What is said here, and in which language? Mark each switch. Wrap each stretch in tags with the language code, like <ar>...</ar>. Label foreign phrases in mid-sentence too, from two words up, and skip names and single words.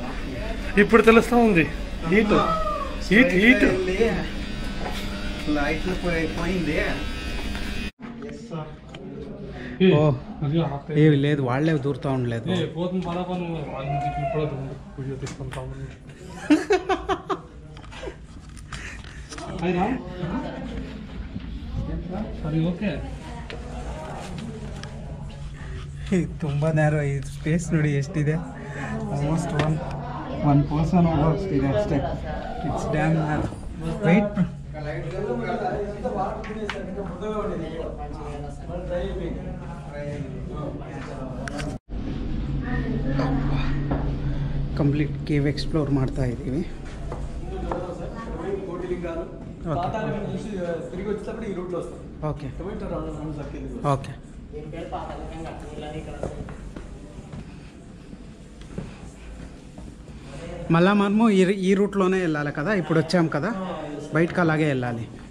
<te>ఇప్పుడు తెలుస్తా ఉంది</te> <en>heat heat heat.</en> <te>లైట్లు పోయింది. ఏవి లేదు, వాళ్ళే దూరుతా ఉండలేదు. పోతుంది పని ఇప్పుడు వీడియో తీసుకుంటా</te> <kn>ಸರಿ ಓಕೆ. ತುಂಬ ನ್ಯಾರೋ ಈ ಸ್ಪೇಸ್ ನೋಡಿ ಎಷ್ಟಿದೆ.</kn> <en>almost one person</en> <kn>ಹೋಗೋಷ್ಟಿದೆ ಅಷ್ಟೇ.</kn> <en>it's damn narrow. wait complete cave explore</en> <kn>ಮಾಡ್ತಾ ಇದ್ದೀವಿ.</kn> <te>తిరిగి వచ్చేటప్పుడు ఈ రూట్లో వస్తాం.</te> <en>okay okay.</en> <te>మళ్ళా మనము ఈ రూట్లోనే వెళ్ళాలి కదా, ఇప్పుడు వచ్చాం కదా, బయటకు అలాగే వెళ్ళాలి.</te>